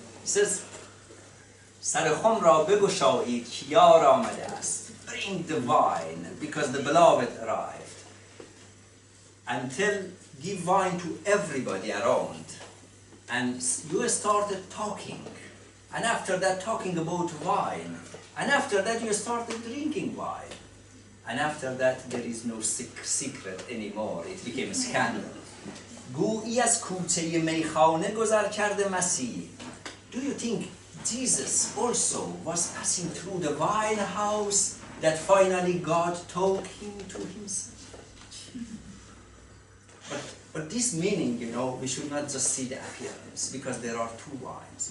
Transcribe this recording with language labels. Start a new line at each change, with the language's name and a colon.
English: says
Persian: سر خم را بگشایید که یار آمده است.
English: Bring the wine because the beloved arrived. And give wine to everybody around. And you started talking, and after that talking about wine, and after that you started drinking wine, and after that there is no secret anymore, it became a scandal.
Persian: گویی از کوچه میخانه گذر کرده مسیح.
English: Do you think Jesus also was passing through the wine house that finally God took him to himself? But this meaning, you know, we should not just see the appearance, because there are two wines.